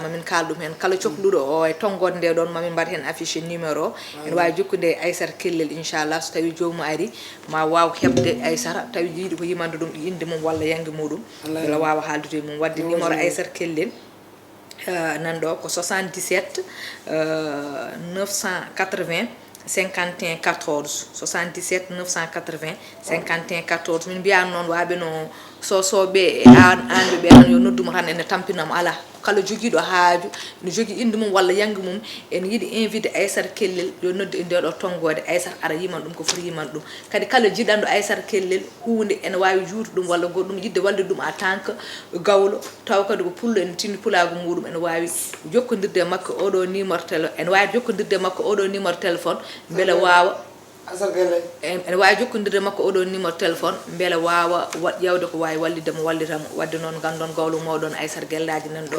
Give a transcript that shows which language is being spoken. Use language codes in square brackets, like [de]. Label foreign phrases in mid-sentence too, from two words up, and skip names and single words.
[ff] Mamin kaal ɗum heen. Kala cohluɗo o e tonngoode nde ɗon, mamin mbaɗ heen [fr] affiché numéro [ff] o. Voilà. Ene waawi jokkude e Aissata Kellel, inchallah. So tawi joomum ari, ma waaw heɓde Aissata. Tawi yiɗi ko yimande ɗum, innde mum walla yangge muɗum. Wallay. Beela waawa haaldude e mum. Wadde Wallay. numéro Aissata Kellel, euh, nan ɗo ko soixante-dix-sept, euh, neuf cent quatre-vingts, cinquante et un quatorze. Soixante-dix-sept, neuf cent quatre-vingts, cinquante et un quatorze. Min mbiya noon, waaɓe no Sow Sow ɓe e an, anɓe ɓe tan yo nodduma tan, ene tampinam, ala. Kala jogiiɗo haaju, no jogii innde mum walla yangge mum, ene yiɗi invité Aissata Kellel, yo noddu e nde ɗo tonngode. Aissata ara yiman ɗum ko foti yiman ɗum. Kadi kala jiɗanɗo Aissata Kellel huunde, ene waawi juutu ɗum walla goɗɗum, yiɗde wallude ɗum [fr] en tant que [ff] gawlo, taw kadi ko pullo, ene tinni pulaagu muɗum, ene waawi jokkondirde e makko oɗo [fr] numéro téléphone, [ff] ene waawi jokkondirde e makko oɗo [fr] numéro téléphone, [ff] mbele waawa Aissata Kellel. En-, ene waawi jokkondirde makko oɗo [fr] numéro téléphone, [ff] mbele waawa wa-, ƴeewde ko waawi wallidde mo, wallita mo. Wadde noon, nganndon gawlo mawɗon Aissata Gellaji nan ɗo.